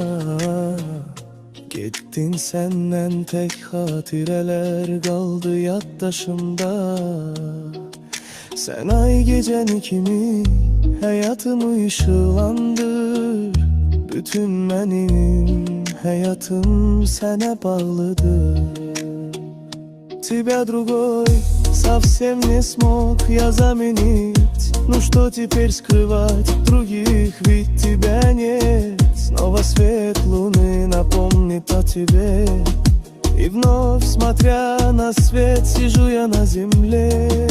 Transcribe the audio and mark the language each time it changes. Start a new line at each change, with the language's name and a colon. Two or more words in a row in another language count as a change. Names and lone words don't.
Azerbaijani: Getdin səndən tək xatirələr qaldı yaddaşımda. Sən ay gecəni kimi həyatımı işıqlandır. Bütün mənim həyatım sənə bağlıdır.
Russian: Тебя другой совсем не смог я заменить. Ну что теперь скрывать других, ведь тебя нет. Снова свет луны напомнит о тебе. И вновь, смотря на свет, сижу я на земле.